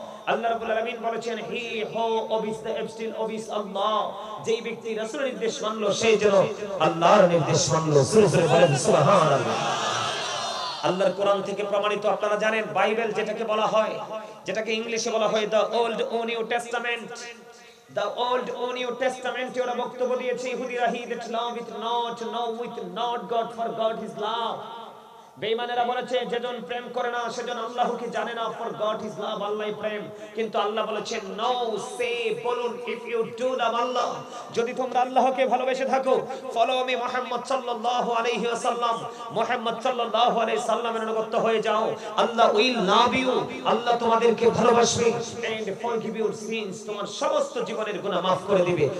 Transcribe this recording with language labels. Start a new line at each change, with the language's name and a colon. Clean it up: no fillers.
Bangla: আল্লাহ রাব্বুল আলামিন বলেছেন,
English: he who obeys the apostle obeys Allah,
Bangla: যেই ব্যক্তি রাসূলের নির্দেশ মানলো সে যেন আল্লাহর নির্দেশ মানলো। সুরে সুরে বলেন সুবহানাল্লাহ। আল্লাহর কোরআন থেকে প্রমাণিত, আপনারা জানেন বাইবেল যেটাকে বলা হয়, যেটাকে ইংলিশে বলা হয় the old O new testament.
English: The Old ও New Testament
Bangla: ওরা বক্তব্য দিয়েছে ইহুদিরা,
English: he that loveth not knoweth not God, for God is love।
Bangla: বেঈমানেরা বলেছে যেজন প্রেম করে না সেজন আল্লাহকে জানে না,
English: for God is love,
Bangla: আল্লাহই প্রেম। কিন্তু আল্লাহ বলেছেন,
English: no, say
Bangla: বলুন,
English: if you do love Allah,
Bangla: যদি তোমরা আল্লাহকে ভালোবেসে থাকো,
English: follow me
Bangla: মুহাম্মদ সাল্লাল্লাহু আলাইহি ওয়াসাল্লাম, মুহাম্মদ সাল্লাল্লাহু আলাইহি সাল্লামের অনুগত হয়ে যাও, আল্লাহ
English: will love you,
Bangla: আল্লাহ তোমাদেরকে ভালোবাসবে,
English: and forgive your sins,
Bangla: তোমার সমস্ত জীবনের গুনাহ maaf করে দিবে।